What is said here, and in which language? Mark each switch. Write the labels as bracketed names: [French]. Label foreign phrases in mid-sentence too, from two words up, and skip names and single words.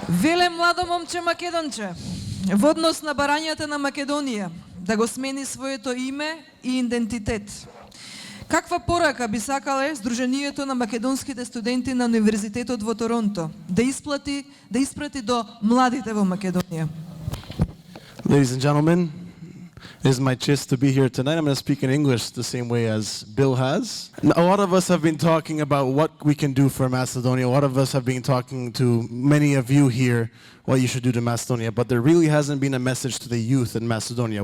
[Macedonian] Веле младо момче македонче, во однос на барањата на Македонија, да го смени своето име и идентитет. Каква порака би сакале Сдруженијето на македонските студенти на Универзитетот во Торонто да испрати до младите во Македонија? [English] Ladies and gentlemen, it is my chest to be here tonight. I'm going to speak in English the same way as Bill has. A lot of us have been talking about what we can do for Macedonia. A lot of us have been talking to many of you here what you should do to Macedonia, but there really hasn't been a message to the youth in Macedonia.